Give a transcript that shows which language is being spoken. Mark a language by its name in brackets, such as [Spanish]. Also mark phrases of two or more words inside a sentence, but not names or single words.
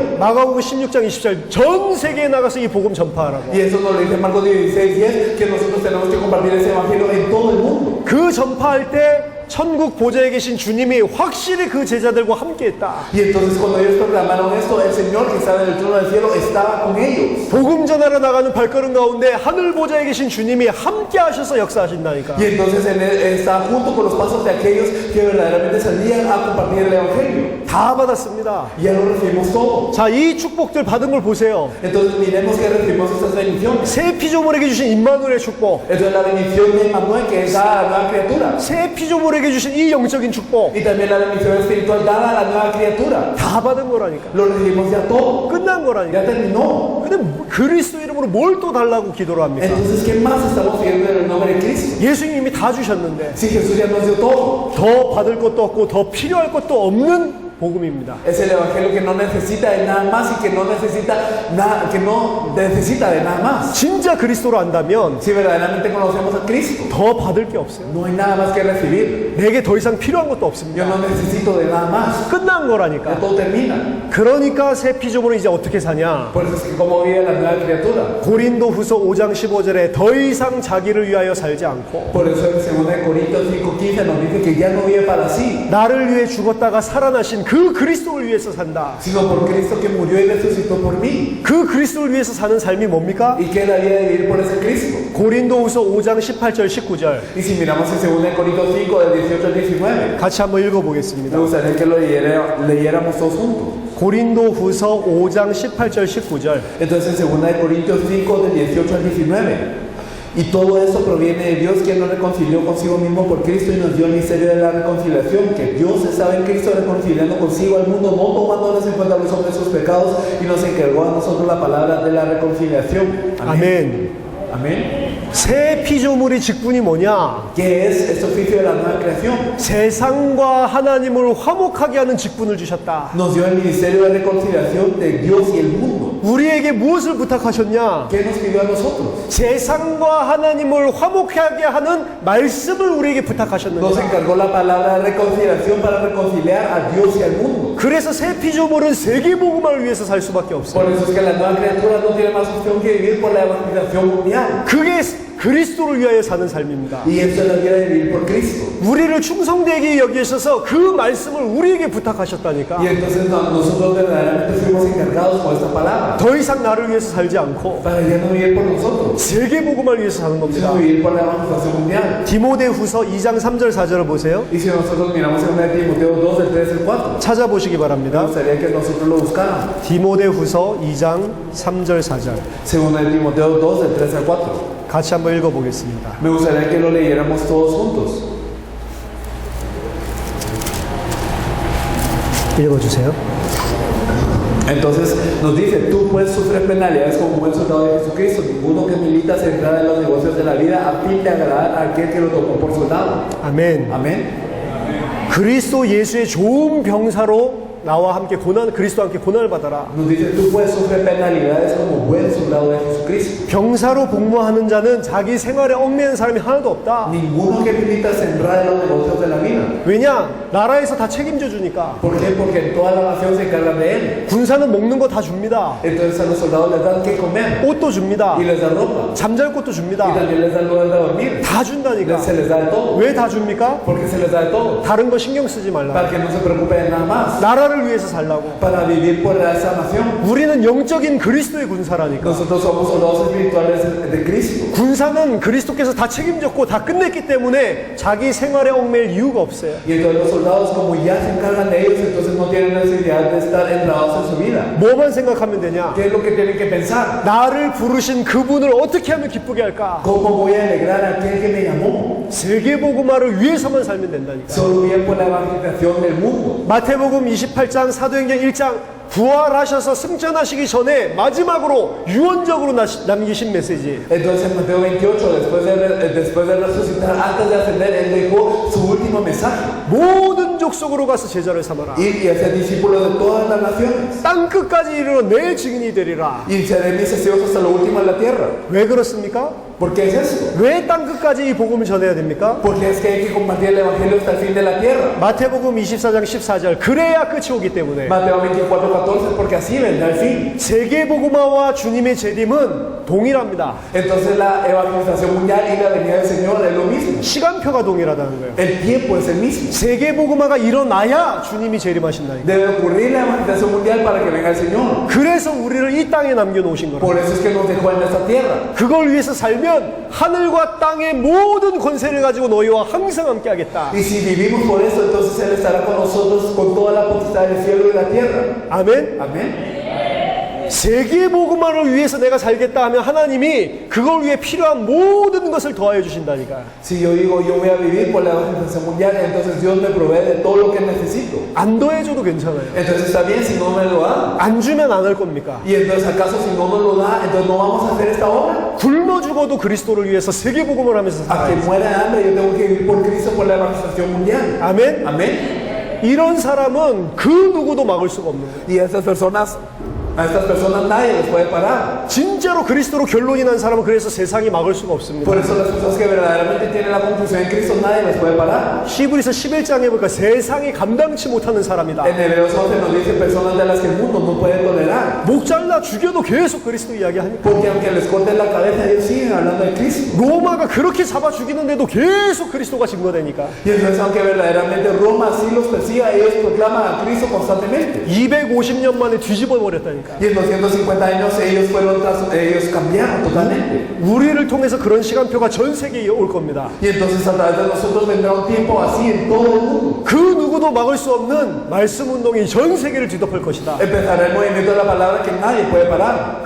[Korean] 마가복음 16장 20절 전 세계에 나가서 이 복음 전파하라고. [Spanish] Y eso nos lo dice Marcos 16:10, que nosotros tenemos que compartir ese evangelio en todo el mundo. [Korean] 그 전파할 때 천국 보좌에 계신 주님이 확실히 그 제자들과 함께했다. [Spanish] Y entonces cuando ellos proclamaron esto, el Señor que estaba en el trono del cielo estaba con ellos. [Korean] 복음 전하러 나가는 발걸음 가운데 하늘 보좌에 계신 주님이 함께하셔서 역사하신다니까. [Spanish] Y entonces Él estaba junto con los pasos de aquellos que verdaderamente salían a compartir el evangelio. [Korean] 다 받았습니다. [Spanish] Y ya lo recibimos todo. [Korean] 자, 이 축복들 받은 걸 보세요. [Spanish] Entonces miremos que recibimos estas bendiciones. [Korean] 새 피조물에게 주신 임마누엘의 축복, [Spanish] Entonces la bendición de Emmanuel que es dada a la nueva criatura. [Korean] 새 피조물에게 주신 이 영적인 축복 [Spanish] Y también la bendición espiritual dada a la nueva criatura. [Korean] 다 받은 거라니까. [Spanish] Lo recibimos ya todo. [Korean] 끝난 거라니까. [Spanish] Ya terminó. [Korean] 근데 그리스도 이름으로 뭘 또 달라고 기도를 합니까? [Spanish] Entonces, ¿qué más estamos pidiendo en el nombre de Cristo? [Korean] 예수님이 다 주셨는데 [Spanish] Si Jesús ya nos dio todo. [Korean] 더 받을 것도 없고 더 필요할 것도 없는 복음입니다. [Spanish] Es el evangelio que no necesita de nada más y que no necesita nada, que no necesita de nada más. [Korean] 진짜 그리스도로 안다면 [Spanish] Si verdaderamente conocemos a Cristo, [Korean] 더 받을 게 없어요. [Spanish] no hay nada más que recibir. [Korean] 내게 더 이상 필요한 것도 [Spanish] Yo [Korean] 없습니다. [Spanish] no necesito de nada más. [Korean] 끝난 [Spanish] Ya [Korean] 거라니까. [Spanish] todo termina. [Korean] 그러니까 새 피조물은 이제 어떻게 사냐? [Spanish] Por eso es que como vive la nueva criatura. [Korean] 고린도 후서 5장 15절에 더 이상 자기를 위하여 살지 않고 [Spanish] Por eso en 2 Corintios 5:15 nos dice que ya no vive para sí, [Korean] 나를 위해 죽었다가 살아나신 그 그리스도를 위해서 산다. [Spanish] sino por Cristo que murió y resucitó por mí. [Korean] 그 그리스도를 위해서 사는 삶이 뭡니까? [Spanish] ¿Y qué es la vida de vivir por ese Cristo? [Korean] 고린도 후서 5장 18절 19절 [Spanish] Y si miramos en 2 Corintios 5 del 18 al 19, [Korean] 같이 한번 읽어보겠습니다. [Spanish] me gustaría que lo leyéramos todos juntos. [Korean] 고린도 후서 5장 18절 19절 [Spanish] Entonces, en 2 Corintios 5, del 18 al 19. Y todo eso proviene de Dios, quien nos reconcilió consigo mismo por Cristo y nos dio el misterio de la reconciliación, que Dios estaba en Cristo reconciliando consigo al mundo, no tomándoles en cuenta a los hombres sus pecados, y nos encargó a nosotros la palabra de la reconciliación. [Korean] 아멘. [Spanish] Amén. [Korean] 새 피조물의 직분이 뭐냐? [Spanish] ¿Qué es este oficio de la nueva creación? [Korean] 세상과 하나님을 화목하게 하는 직분을 주셨다. [Spanish] Nos dio el ministerio de reconciliación de Dios y el mundo. [Korean] 우리에게 무엇을 부탁하셨냐? [Spanish] ¿Qué nos pidió a nosotros? [Korean] 세상과 하나님을 화목하게 하는 말씀을 우리에게 [Spanish] Nos [Korean] 부탁하셨는데 [Spanish] encargó la palabra de reconciliación para reconciliar a Dios y al mundo. [Korean] 그래서 새 피조물은 세계복음을 위해서 살 수밖에 없어요. [Spanish] Por eso es que la nueva criatura no tiene más opción que vivir por la evangelización mundial. [Korean] 그게 그리스도를 위하여 사는 삶입니다. [Spanish] Y eso es la vida de vivir por Cristo. [Korean] 우리를 충성되게 여기셔서 그 말씀을 우리에게 부탁하셨다니까. [Spanish] Y entonces nosotros verdaderamente fuimos encargados con esta palabra. [Korean] 더 이상 나를 위해서 살지 않고 [Spanish] Para ya no vivir por nosotros, [Korean] 세계복음을 위해서 사는 겁니다. [Spanish] sino vivir por la evangelización mundial. [Korean] 디모데후서 2장 3절 4절을 보세요. [Spanish] Y si nosotros miramos en 1 Timoteo 2, del 3 al 4, [Korean] 찾아보시기 [Spanish] me [Korean] 바랍니다. [Spanish] gustaría que nosotros lo buscáramos. [Korean] 디모데후서 2장 3절 4절 [Spanish] 2 Timoteo 2, del 3 al 4. [Korean] 같이 한번 읽어보겠습니다. [Spanish] Me gustaría que lo leyéramos todos juntos. [Korean] 읽어주세요. [Spanish] Entonces nos dice, tú pues sufres penalidades como buen soldado de Jesucristo. Ninguno que milita se entrada en los negocios de la vida a fin de agradar a aquel que lo tomó por soldado. [Korean] 아멘. [Spanish] Amén. [Korean] 그리스도 예수의 좋은 병사로 나와 함께 그리스도와 함께 고난을 받아라. [Spanish] Nos dice, tú puedes sufrir penalidades como buen soldado de Jesucristo. [Korean] 병사로 복무하는 자는 자기 생활에 얽매인 사람이 하나도 없다. [Spanish] Ninguno que milita se entrada en los negocios de la vida. [Korean] 왜냐? 나라에서 다 책임져 주니까. [Spanish] ¿Por qué? Porque en toda la nación se encargan de él. [Korean] 군사는 먹는 거 다 줍니다. [Spanish] Entonces a los soldados les dan que comer [Korean] 옷도 줍니다. [Spanish] y les dan ropa [Korean] 잠잘 곳도 [Spanish] y [Korean] 줍니다. [Spanish] también les dan lugar de dormir. [Korean] 다 준다니까. [Spanish] Se les da de todo. [Korean] 왜 다 줍니까? [Spanish] Porque se les da de todo. [Korean] 다른 거 신경 쓰지 말라. [Spanish] Para que no se preocupen de nada más. [Korean] 나라를 위해서 살라고. [Spanish] Para vivir por esa nación. [Korean] 우리는 영적인 그리스도의 군사라니까. [Spanish] Nosotros somos soldados espirituales de Cristo. [Korean] 군사는 그리스도께서 다 책임졌고 다 끝냈기 때문에 자기 생활에 얽매일 이유가 없어요. [Spanish] Y entonces los soldados, como ya se encargan de ellos, entonces no tienen necesidad de estar entrados en su vida. [Korean] 뭐만 생각하면 되냐? [Spanish] ¿Qué es lo que tienen que pensar? [Korean] 나를 부르신 그분을 어떻게 하면 기쁘게 할까? [Spanish] ¿Cómo voy a alegrar a aquel que me llamó? [Korean] 세계복음화를 위해서만 살면 된다니까. [Spanish] Solo bien por la evangelización del mundo. [Korean] 마태복음 28장 사도행전 1장 부활하셔서 승천하시기 전에 마지막으로 유언적으로 남기신 메시지. [Spanish] Entonces en Mateo 28, después de resucitar, antes de ascender, él dejó su último mensaje. [Korean] 모든 족속으로 가서 제자를 삼아라. [Spanish] Ir y hacer discípulos de todas las naciones. [Korean] 땅 끝까지 이르러 내 증인이 되리라. [Spanish] Y seré mis testigos hasta lo último de la tierra. [Korean] 왜 그렇습니까? [Spanish] ¿Por qué es eso? [Korean] 왜 땅 끝까지 이 복음을 전해야 됩니까? [Spanish] Porque es que hay que compartir el evangelio hasta el fin de la tierra. [Korean] 마태복음 24장 14절 그래야 끝이 오기 때문에 [Spanish] Mateo 24:14, porque así vendrá el fin. [Korean] 세계복음화와 주님의 재림은 동일합니다. [Spanish] Entonces la evangelización mundial y la venida del Señor es lo mismo. [Korean] 시간표가 동일하다는 거예요. [Spanish] El tiempo es el mismo. [Korean] 세계복음화가 일어나야 주님이 재림하신다니까. [Spanish] Debe ocurrir la evangelización mundial para que venga el Señor. [Korean] 그래서 우리를 이 땅에 남겨놓으신 거예요. [Spanish] Por eso es que nos dejó en esta tierra. [Korean] 그걸 위해서 살면 하늘과 땅의 모든 권세를 가지고 너희와 항상 함께 하겠다. [Spanish] Y si vivimos por eso, entonces Él estará con nosotros con toda la potestad del cielo y la tierra. [Korean] 아멘. [Spanish] Amén. [Korean] 세계복음화를 위해서 내가 살겠다 하면 하나님이 그걸 위해 필요한 모든 것을 더하여 주신다니까. [Spanish] Si yo digo yo voy a vivir por la evangelización mundial, entonces Dios me provee de todo lo que necesito. [Korean] 안 더해줘도 괜찮아요. [Spanish] Entonces está bien si no me lo da. [Korean] 안 주면 안 할 겁니까? [Spanish] Y entonces acaso si no nos lo da, entonces no vamos a hacer esta obra. [Korean] 굶어 죽어도 그리스도를 위해서 세계복음을 하면서 [Spanish] A que [Korean] 살아요. [Spanish] muera de hambre, yo tengo que vivir por Cristo por la evangelización mundial. [Korean] 아멘. [Spanish] Amén. [Korean] 이런 사람은 그 누구도 막을 수가 없는 거예요. [Spanish] Y a estas personas nadie les puede parar. [Korean] 진짜로 그리스도로 결론이 난 사람은 그래서 세상이 막을 수가 없습니다. [Spanish] Por eso las personas que verdaderamente tienen la conclusión en Cristo nadie les puede parar. [Korean] 히브리서 11장에 보니까 세상이 감당치 못하는 사람이다. [Spanish] En Hebreos 11 nos dice personas de las que el mundo no puede tolerar. [Korean] 목 잘라 죽여도 계속 그리스도 이야기하니까. [Spanish] Porque aunque les corten la cabeza, ellos siguen hablando de Cristo. [Korean] 로마가 그렇게 잡아 죽이는데도 계속 그리스도가 증거되니까. [Spanish] Y entonces aunque verdaderamente Roma sí los persiga, ellos proclaman a Cristo constantemente. [Korean] 250년 만에 뒤집어 버렸다니까. [Spanish] Y en 250 años ellos cambiaron totalmente. [Korean] 우리를 통해서 그런 시간표가 전 세계에 올 겁니다. [Spanish] Y entonces a través de nosotros vendrá un tiempo así en todo el mundo. [Korean] 그 누구도 막을 수 없는 말씀 운동이 전 세계를 뒤덮을 것이다. [Spanish] Empezará el movimiento de la palabra que nadie puede parar.